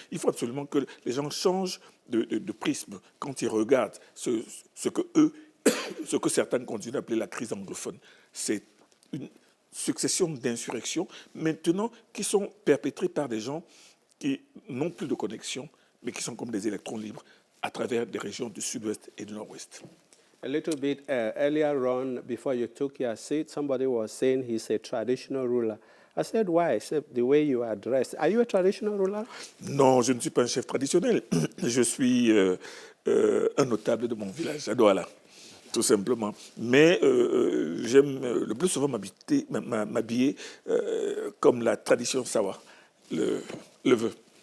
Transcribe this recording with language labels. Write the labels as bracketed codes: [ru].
[fr] Il faut absolument que les gens changent de prisme quand ils regardent ce que certains continuent d'appeler la crise anglophone. C'est une succession d'insurrections, maintenant, qui sont perpétrées par des gens qui n'ont plus de connexion, mais qui sont comme des électrons libres à travers des régions du sud-ouest et du nord-ouest. [en] A little bit earlier on, before you took your seat, somebody was saying he's a traditional ruler. I said, why? I said, the way you are dressed. Are you a traditional ruler? [fr] Non, je ne suis pas un chef traditionnel. Je suis un notable de mon village, à Douala, tout simplement. Mais j'aime le plus souvent m'habiller comme la tradition Sawa le veut.